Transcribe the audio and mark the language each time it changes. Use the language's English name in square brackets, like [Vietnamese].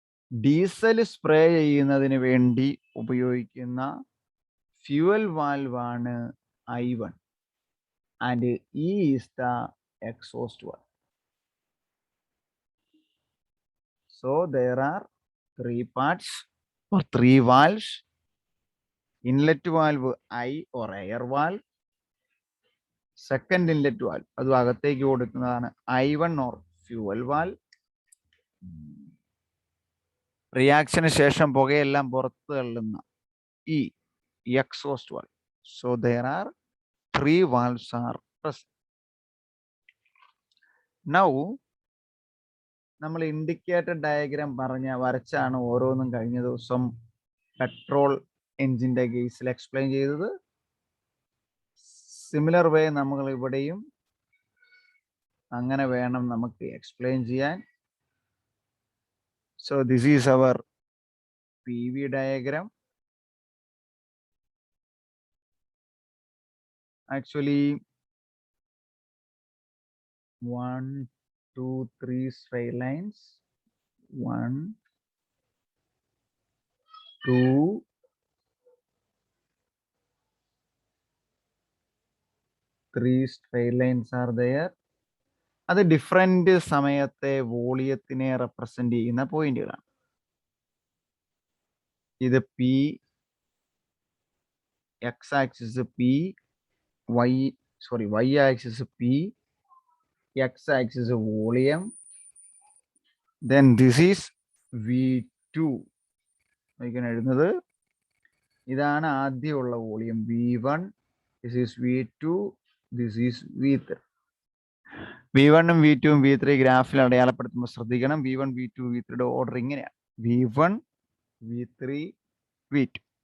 [Malayalam] Diesel spray ചെയ്യുന്നതിന് വേണ്ടി ഉപയോഗിക്കുന്ന ഫ്യൂവൽ വാൽവ് ആണ് I1 [English] And E is the exhaust valve. So there are 3 parts or 3 valves. Inlet valve I or air valve. Second inlet valve [Malayalam] അത് അകത്തേക്ക് കൊടുക്കുന്നതാണ് [English] I1 or fuel valve. [Malayalam] റിയാക്ഷന് ശേഷം പുകയെല്ലാം പുറത്തു തള്ളുന്ന ഈ exhaust valve. [English] So there are 3 valves are present. [Malayalam] Now നമ്മൾ indicator diagram വരച്ചാണ് ഓരോന്നും കഴിഞ്ഞ ദിവസം പെട്രോൾ എഞ്ചിന്റെ കേസിൽ എക്സ്പ്ലെയിൻ ചെയ്തത്. സിമിലർ വേ നമ്മൾ ഇവിടെയും അങ്ങനെ വേണം നമുക്ക് എക്സ്പ്ലെയിൻ ചെയ്യാൻ. [English] So this is our PV diagram. Actually 1, 2, 3 straight lines. 1, 2, 3 straight lines are there. [Malayalam] അത് ഡിഫറെന്റ് സമയത്തെ വോളിയത്തിനെ റെപ്രസെന്റ് ചെയ്യുന്ന പോയിന്റുകളാണ്. ഇത് P, X axis P, Y axis P, X axis volume. [English] Then this is V2. [Malayalam] എഴുതുന്നത് ഇതാണ് ആദ്യമുള്ള volume V1. [English] This is V2. This is V3. [Malayalam] V1 ഉം V2 ഉം V3 ഗ്രാഫിൽ അടയാളപ്പെടുത്തുമ്പോൾ ശ്രദ്ധിക്കണം. V1, V2, V3യുടെ ഓർഡർ ഇങ്ങനെയാണ്: V1, V3, V2.